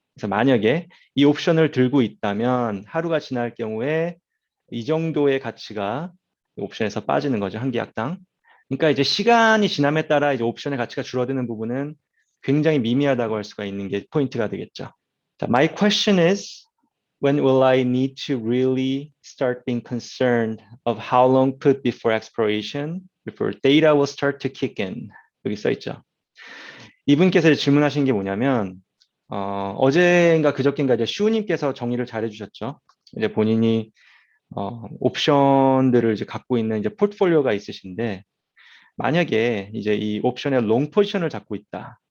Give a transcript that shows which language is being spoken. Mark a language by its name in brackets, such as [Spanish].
[Korean] 그래서 만약에 이 옵션을 들고 있다면 하루가 지날 경우에 이 정도의 가치가 옵션에서 빠지는 거죠. 한 계약당. 그러니까 이제 시간이 지남에 따라 이제 옵션의 가치가 줄어드는 부분은 굉장히 미미하다고 할 수가 있는 게 포인트가 되겠죠. [English] 자, my question is, when will I need to really start being concerned of how long put before expiration before data will start to kick in? [Korean] 여기 써 있죠. 이분께서 질문하신 게 뭐냐면 어제인가 그저께인가 이제 슈우님께서 정리를 잘 해주셨죠. 이제 본인이 옵션들을 이제 갖고 있는 이제 포트폴리오가 있으신데 만약에 이제 이 옵션의 롱 포지션을 잡고 있다.